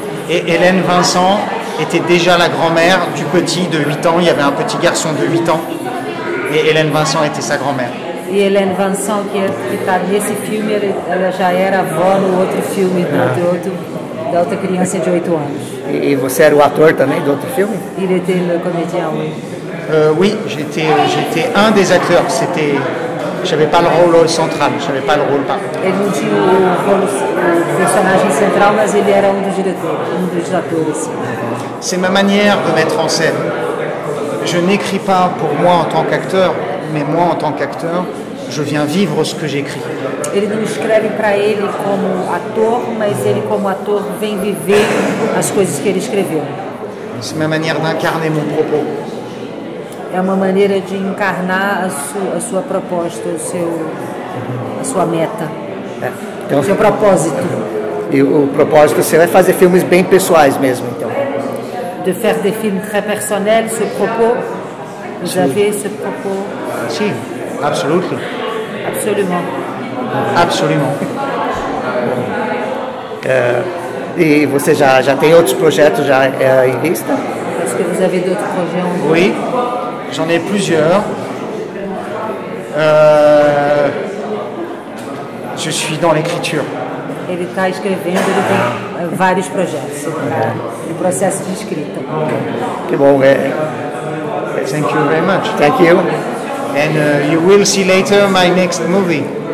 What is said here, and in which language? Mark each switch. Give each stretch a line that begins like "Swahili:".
French: Et Hélène Vincent était déjà la grand-mère du petit de 8 ans. Il y avait un petit garçon de 8 ans. Et Hélène Vincent était sa grand-mère.
Portuguese: E Hélène Vincent, que está nesse filme, ela já era avó no outro filme da outra criança de 8 anos. E você era o ator também do outro filme?
French: Il était le comédien, oui. Oui, j'étais un des acteurs. J'avais pas le rôle central, j'avais pas le rôle pas.
Portuguese: Ele não tinha o personagem central, mas ele era dos diretores, dos atores.
French: C'est ma manière de mettre en scène. Je n'écris pas pour moi en tant qu'acteur, mais moi en tant qu'acteur, je viens vivre ce que j'écris.
Portuguese: Ele não escreve para ele como ator, mas ele como ator vem viver as coisas que ele escreveu.
French: C'est ma manière d'incarner mon propos.
Portuguese: É uma maneira de encarnar a sua proposta, a sua meta, Então, o seu propósito. e o propósito seu é fazer filmes bem pessoais mesmo, então.
French: De faire des films très personnels, ce propos, vous avez ce propos?
English: Si, absolutely.
French: Absolument. Absolument.
Portuguese: E você já tem outros projetos já em vista?
French: Est-ce que vous avez d'autres projets en cours? Oui, j'en ai plusieurs. Je suis dans l'écriture.
Portuguese: Ele está escrevendo, ele tem vários projetos, no processo de escrita. Que bom,
English: Thank you very much. Thank you. And you will see later my next movie.